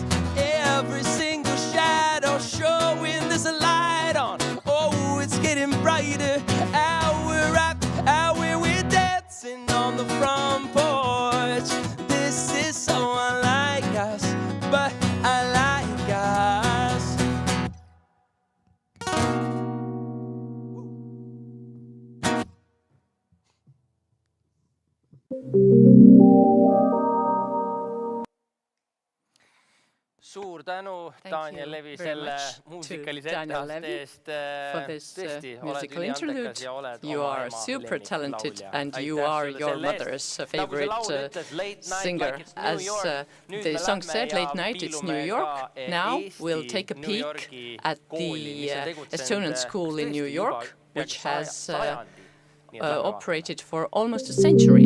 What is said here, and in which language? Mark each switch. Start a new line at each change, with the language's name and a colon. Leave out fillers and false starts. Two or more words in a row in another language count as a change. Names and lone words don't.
English: Every single shadow showing there's a light on. Oh, it's getting brighter. Hour after hour we're dancing on the front porch. This is so unlike us, but I like us.
Estonian: Suur tänu, Daniel Levi, selle muusikalise etteaste eest. Tõesti, oled üliandekas ja oled oma ema lemmiklaulja.
English: And you are your mother's favorite singer. As the song said, late night, it's New York. Now we'll take a peek at the Estonian school in New York, which has operated for almost a century.